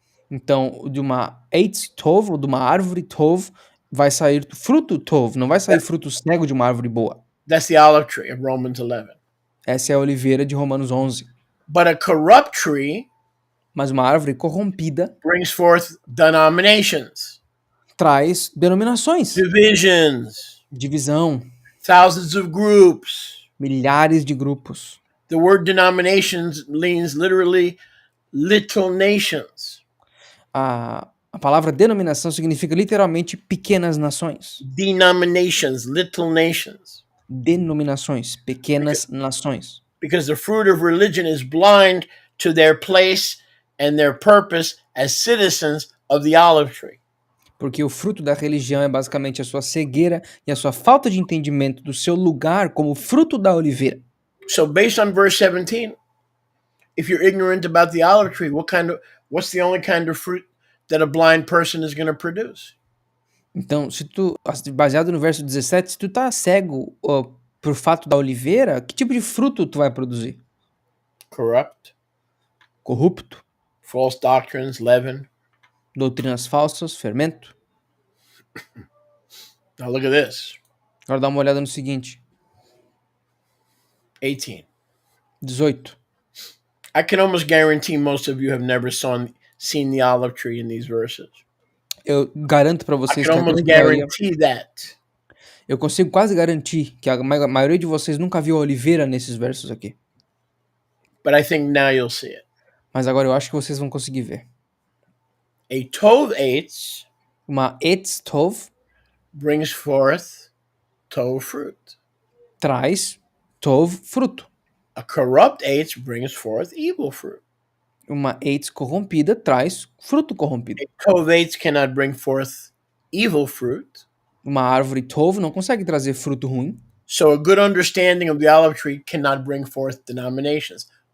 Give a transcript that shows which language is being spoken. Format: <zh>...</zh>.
<pt>Então, de uma eitz tov, ou de uma árvore tov, vai sair fruto tov, não vai sair fruto cego de uma árvore boa.</pt> <en>That's the olive tree of Romans 11.</en> <pt>Essa é a oliveira de Romanos 11.</pt> <en>But a corrupt tree</en> <pt>Mas uma árvore corrompida</pt> <en>brings forth denominations,</en> <pt>traz denominações,</pt> <en>divisions,</en> <pt>divisão,</pt> <en>thousands of groups.</en> <pt>milhares de grupos.</pt> <en>The word denominations means literally little nations.</en> <pt>A palavra denominação significa literalmente pequenas nações.</pt> <en>Denominations, little nations.</en> <pt>Denominações, pequenas nações.</pt> <en>Because the fruit of religion is blind to their place and their purpose as citizens of the olive tree.</en> <pt>Porque o fruto da religião é basicamente a sua cegueira e a sua falta de entendimento do seu lugar como fruto da oliveira.</pt> <en>So based on verse 17, if you're ignorant about the olive tree, what's the only kind of fruit that a blind person is going to produce?</en> <pt>Então, baseado no verso 17, se tu tá cego por fato da oliveira, que tipo de fruto tu vai produzir?</pt> <en>Corrupt,</en> <pt>Corrupto,</pt> <en>false doctrines, leaven.</en> <pt>doutrinas falsas, fermento.</pt> <en>Now look at this.</en> <pt>Agora dá uma olhada no seguinte.</pt> <en>18.</en> <pt>18.</pt> <en>I can almost guarantee most of you have never seen the olive tree in these verses.</en> <pt>Eu garanto para</pt> <en>I</en> <pt>vocês</pt> <en>can</en> <pt>que a</pt> <en>almost</en> <pt>grande maioria,</pt> <en>guarantee that.</en> <pt>eu consigo quase garantir que a maioria de vocês nunca viu a oliveira nesses versos aqui.</pt> <en>But I think now you'll see it.</en> <pt>Mas agora eu acho que vocês vão conseguir ver.</pt> <en>A tove eitz</en> <pt>Uma etz tov</pt> <en>brings forth tove fruit.</en> <pt>traz tov fruto.</pt> <en>A corrupt eitz brings forth evil fruit.</en> <pt>Uma eitz corrompida traz fruto corrompido.</pt> <en>A tove eitz cannot bring forth evil fruit.</en> <pt>Uma árvore tov não consegue trazer fruto ruim.</pt> <en>So a good understanding of the olive tree cannot bring forth denominations.</en>